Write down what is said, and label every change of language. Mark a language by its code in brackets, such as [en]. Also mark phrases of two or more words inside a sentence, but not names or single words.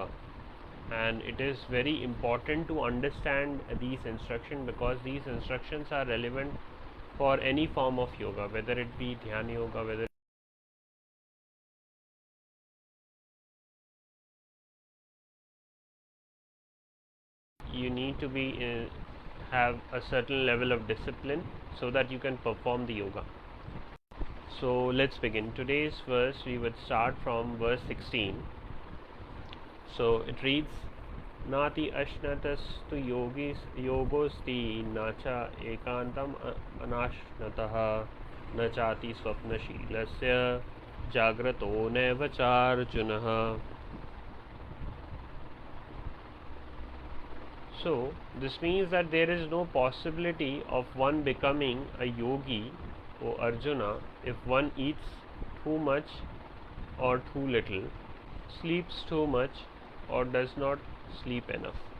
[en] And it is very important to understand these instructions, because these instructions are relevant for any form of yoga, whether it be Dhyana Yoga, whether you need to be have a certain level of discipline so that you can perform the yoga. So let's begin. Today's verse, we would start from verse 16. So it reads, [sa] नात्यश्नतस्तु योगोऽस्ति न चैकान्तमनश्नतः न चाति स्वप्नशीलस्य जाग्रतो नैव चार्जुन. [en] So this means that there is no possibility of one becoming a yogi, O Arjuna, if one eats too much or too little, sleeps too much or does not sleep enough.